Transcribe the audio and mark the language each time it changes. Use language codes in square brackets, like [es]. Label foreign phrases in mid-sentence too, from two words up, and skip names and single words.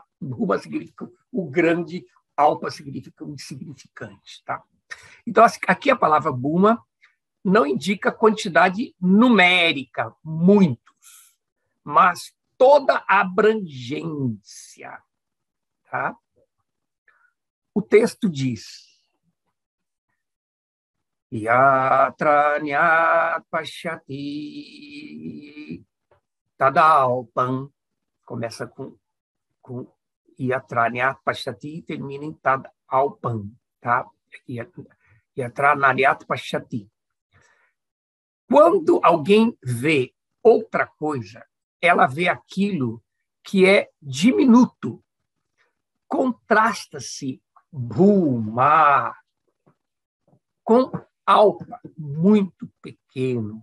[pt] Bhuma significa o grande, Alpa significa o insignificante. Tá? Então, aqui a palavra Bhuma não indica quantidade numérica, muitos, mas toda a abrangência. Tá? O texto diz: [sa] यत्रान्यत् पश्यति तदल्पम्. [pt] Começa com [sa] यत्रान्यत् पश्यति [pt] e termina em tadalpam. Tá? [sa] यत्रान्यत् पश्यति. [pt] Quando alguém vê outra coisa, ela vê aquilo que é diminuto. Contrasta-se Bhuma com Alpa, muito pequeno.